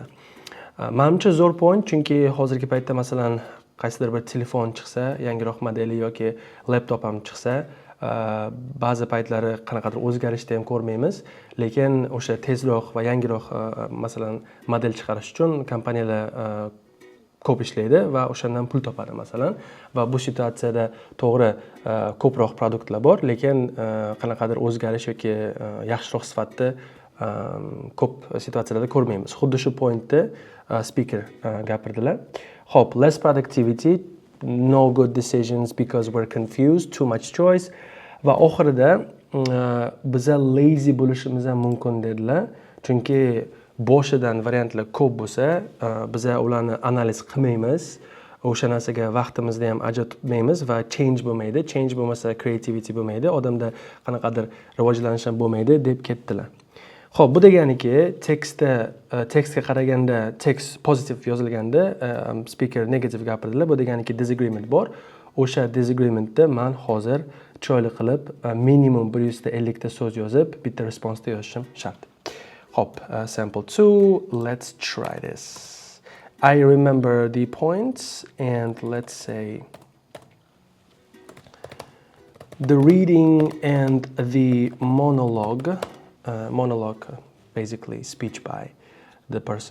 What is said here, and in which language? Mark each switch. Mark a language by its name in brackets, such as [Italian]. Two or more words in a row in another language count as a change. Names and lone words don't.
[Uzbek] Menimcha zo'r point, chunki hozirgi paytda masalan qaysidir bir telefon chiqsa, yangiroq modeli yoki laptop ham chiqsa, ba'zi paytlari qanaqadir o'zgarishni ham ko'rmaymiz, lekin o'sha tezroq va yangiroq masalan model chiqarish uchun kompaniyalar ko'p ishlaydi va o'shandan pul topadi masalan. Va bu situatsiyada to'g'ri ko'proq produktlar bor, lekin qanaqadir o'zgarish yoki yaxshiroq sifatda ko'p situatsiyalarda ko'rmaymiz. Xuddi shu pointda speaker gapirdilar. Hop, [English] less productivity, no good decisions because we're confused, too much choice. [Uzbek] Va oxirida biza lazy bo'lishimiz ham mumkin dedilar. Chunki boshidan variantlar ko'p bo'lsa, biza ularni analiz qilmaymiz. O'sha narsaga vaqtimizni ham ajratmaymiz va change bo'lmaydi. Change bo'lmasa creativity bo'lmaydi. Odamda qanaqadir rivojlanish ham bo'lmaydi deb ketdilar. Xo'p, bu deganiki tekstga qaraganda tekst pozitiv yozilganda speaker negativ gapirdilar. Bu deganiki disagreement bor. O'sha disagreementda men hozir chiroyli qilib minimum 150 ta so'z yozib, bitta responsda yozishim shart. Hop, [English] sample 2, let's try this. I remember the points and let's say the reading and the monologue, basically speech by the person.